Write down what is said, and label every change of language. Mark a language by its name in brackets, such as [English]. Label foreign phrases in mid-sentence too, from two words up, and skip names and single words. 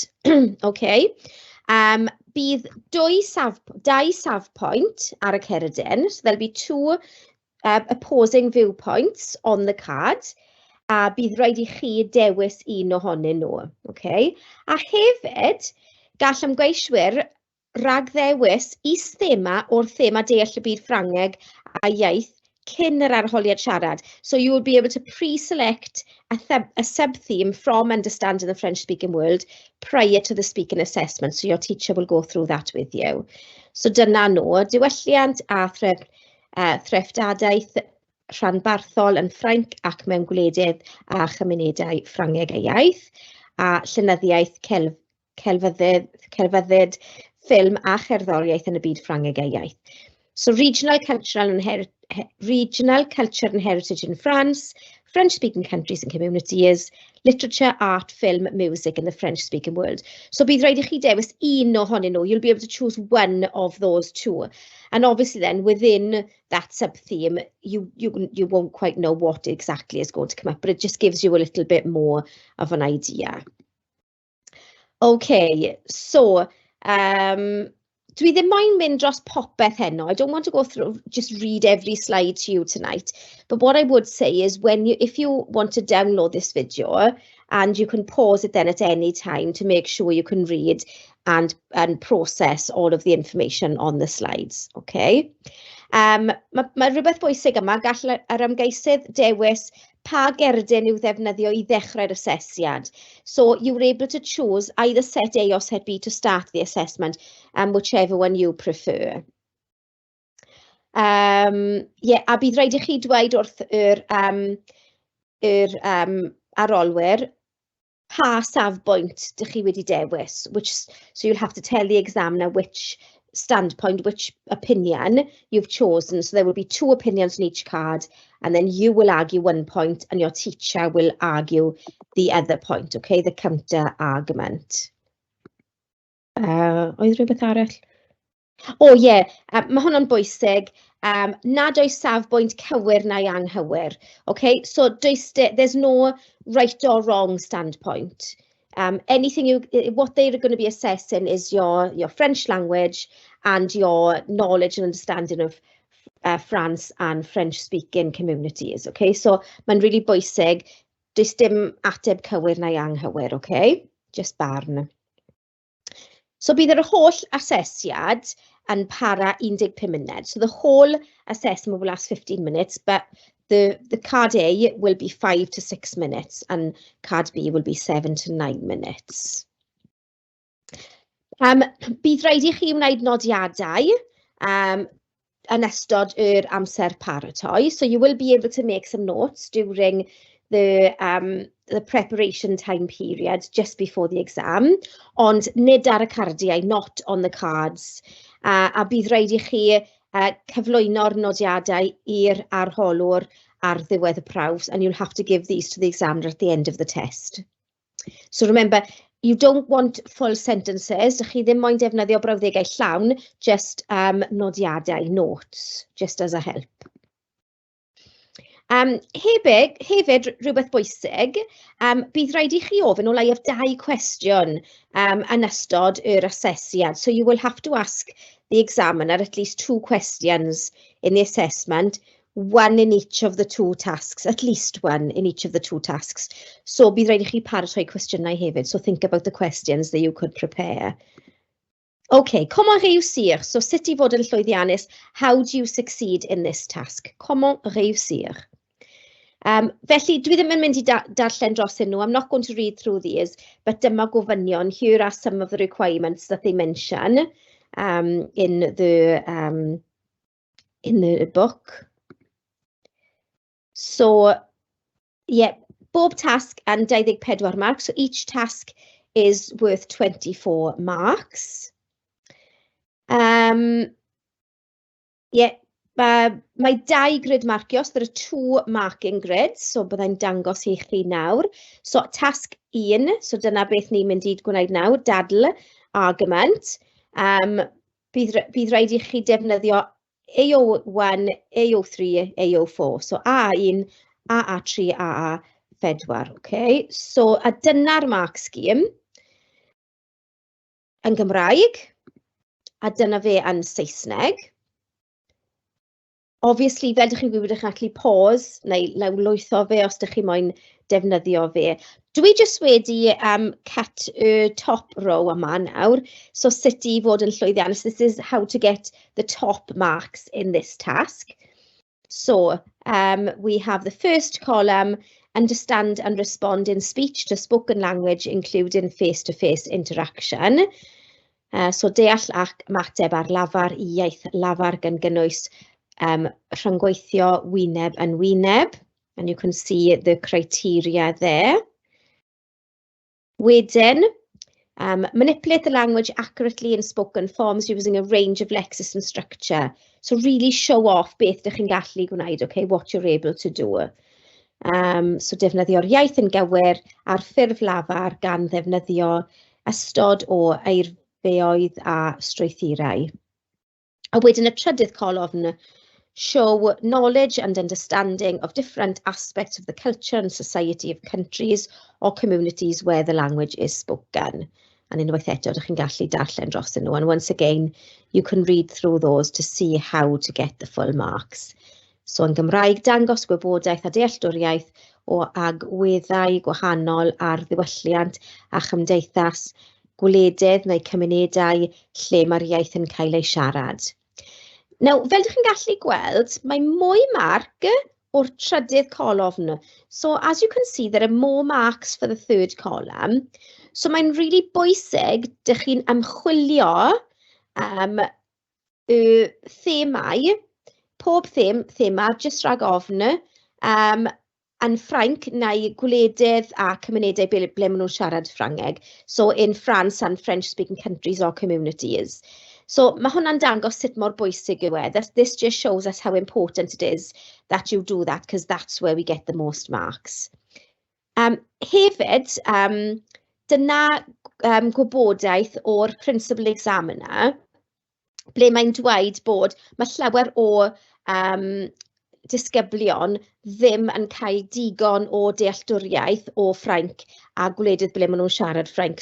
[Welsh] Okay, bydd dau safpwynt ar y cerdyn, [English] so there'll be two opposing viewpoints on the card, [Welsh] a bydd rhaid I chi dewis un ohonyn nhw. Okay, a hefyd, gall ymgeiswyr rhag ddewis is-thema o'r thema deall y byd Ffrangeg a iaith cyn yr arholiad siarad. [English] So you will be able to pre-select a sub-theme from understanding the French-speaking world prior to the speaking assessment. So your teacher will go through that with you. [Welsh] So dyna nhw, diwylliant a threftadaeth rhanbarthol yn Ffrainc ac mewn gwledydd a chymunedau Ffrangeg a iaith, a llenyddiaeth celfyddyd, ffilm a cherddoriaeth yn y byd Ffrangeg a iaith. [English] So regional culture and heritage in France, French-speaking countries and communities, literature, art, film, music in the French-speaking world. [Welsh] So bydd rhaid I chi dewis un ohonyn nhw. [English] You'll be able to choose one of those two. And obviously then within that sub-theme, you won't quite know what exactly is going to come up, but it just gives you a little bit more of an idea. Okay, so [Welsh] dwi ddim moyn mynd dros popeth heno. [English] I don't want to go through, just read every slide to you tonight. But what I would say is if you want to download this video, and you can pause it then at any time to make sure you can read and process all of the information on the slides, okay? [Welsh] Mae rhywbeth bwysig yma, gall yr ymgeisydd dewis pa gerdyn yw ddefnyddio I ddechrau'r asesiad. [English] So you were able to choose either set A or set B to start the assessment, whichever one you prefer. [Welsh] A bydd rhaid I chi dweud wrth yr arolwyr pa safbwynt dych chi wedi dewis, [English] so you'll have to tell the examiner which standpoint, which opinion you've chosen. So there will be two opinions on each card, and then you will argue one point and your teacher will argue the other point, okay, the counter argument. [Welsh] Oedd rhywbeth arall? Oh yeah, mae hwnna'n bwysig. Nad oes safbwynt cywir neu anghywir. [English] Okay, so there's no right or wrong standpoint. What they're going to be assessing is your French language and your knowledge and understanding of France and French-speaking communities. Okay, so [Welsh] mae'n really bwysig, does dim ateb cywir neu anghywir, okay? Just barn. So bydd yr holl asesiad yn para 15 munud. [English] So the whole assessment will last 15 minutes, but the card A will be 5 to 6 minutes and card B will be 7 to 9 minutes. [Welsh] Bydd rhaid I chi wneud nodiadau yn ystod yr amser paratoi. [English] So you will be able to make some notes during the preparation time period just before the exam, [Welsh] ond nid ar y cardiau, [English] not on the cards. [Welsh] A bydd rhaid I chi cyflwyno'r nodiadau i'r arholwr ar ddiwedd y prawf, [English] and you'll have to give these to the examiner at the end of the test. So remember, you don't want full sentences, [Welsh] dych chi ddim moyn defnyddio brawddegau llawn, just nodiadau, [English] notes, just as a help. [Welsh] Hefyd, rhywbeth bwysig, bydd rhaid I chi ofyn o leiaf 2 cwestiwn yn ystod yr asesiad. [English] So you will have to ask the examiner at least 2 questions in the assessment, one in each of the 2 tasks, at least one in each of the 2 tasks. [Welsh] So bydd rhaid I chi paratoi cwestiynau hefyd, [English] so think about the questions that you could prepare. [French] Okay, comment réussir? [Welsh] So sut I fod yn llwyddiannus? [English] How do you succeed in this task? [French] Comment réussir? [Welsh] Felly, dwi ddim yn mynd I darllen dros nhw. [English] I'm not going to read through these, but [Welsh] dyma gofynion. [English] Here are some of the requirements that they mention in the book. So, yeah, bob task and 24 marks. So each task is worth 24 marks. [Welsh] Mae 2 grid marcio, [English] so there are 2 marking grids, so [Welsh] byddai'n dangos i chi nawr. [English] So task 1, [Welsh] so dyna beth ni'n mynd i gwneud nawr, dadl argument. Bydd rhaid i chi defnyddio AO1, AO3, AO4, so A1, AA3, AA4, okay? So a dyna'r [English] mark scheme [Welsh] yn Gymraeg, a dyna fe yn Saesneg. Obviously, fel ydych chi'n gwybod, ydych chi'n gallu pause neu lawrlwytho fe os ydych chi moyn defnyddio fe. Dwi jyst wedi cut y [English] top row [Welsh] yma nawr, so sut i fod yn llwyddiannus. [English] This is how to get the top marks in this task. So, we have the first column, understand and respond in speech to spoken language, including face-to-face interaction. So, [Welsh] deall ac ymateb ar lafar I iaith lafar gan gynnwys rhyngweithio wyneb yn wyneb, [English] and you can see the criteria there. Wedyn, manipulate the language accurately in spoken forms using a range of lexis and structure. So really show off [Welsh] beth ydych chi'n gallu gwneud, [English] okay, what you're able to do. [Welsh] So defnyddio'r iaith yn gywir a'r ffurf lafar gan ddefnyddio ystod o eirfeoedd a strwythurau. A wedyn y trydydd colofn, [English] show knowledge and understanding of different aspects of the culture and society of countries or communities where the language is spoken. [Welsh] And unwaith eto, ydych chi'n gallu darllen dros nhw. [English] And once again, you can read through those to see how to get the full marks. [Welsh] So yn Gymraeg, dangos gwybodaeth a dealltwriaeth o agweddau gwahanol ar ddiwylliant a chymdeithas, gwledydd neu cymunedau lle mae'r iaith yn cael ei siarad. Now, fel ydych chi'n gallu gweld, mae mwy marc o'r trydydd colofn. [English] So, as you can see, there are more marks for the third column. So, [Welsh] mae'n really bwysig dych chi'n ymchwilio y themau, pob thema, jyst rhag ofn, yn Ffrainc neu gwledydd a cymunedau ble maen nhw'n siarad Ffrangeg. [English] So, in France and French-speaking countries or communities. So, [Welsh] mae hwnna'n dangos sut mor bwysig yw e. [English] This just shows us how important it is that you do that, because that's where we get the most marks. [Welsh] Hefyd, dyna gwybodaeth o'r [English] principal examiner, [Welsh] ble mae'n dweud bod mae llawer o disgyblion ddim yn cael digon o dealltwriaeth o Ffrainc a gwledydd ble maen nhw'n siarad Ffrainc.